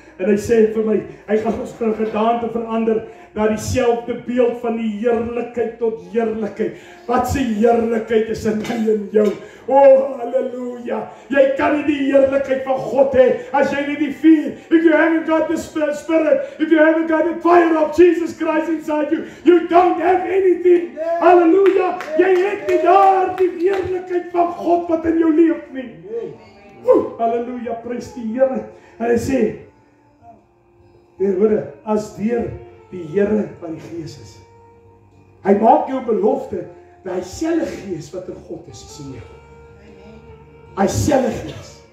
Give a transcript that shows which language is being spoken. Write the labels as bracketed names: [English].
[Afrikaans] En hy sê vir my, hy gaan ons van gedaante verander na dieselfde beeld van die heerlikheid tot heerlikheid. Wat se heerlikheid is in my en jou. Oh, halleluja. Jy kan nie die heerlikheid van God hê as jy nie die vuur. [English] If you haven't got the Spirit, if you haven't got the fire of Jesus Christ inside you, you don't have anything. [Afrikaans] Halleluja. Jy het nie daar die heerlikheid van God wat in jou leef nie. Halleluja, prys die Here. En hy sê, hoor, as deur die Here van die Gees is. Hy maak jou belofte dat hy selfe Gees wat in God is in jou. Hy selfe Gees.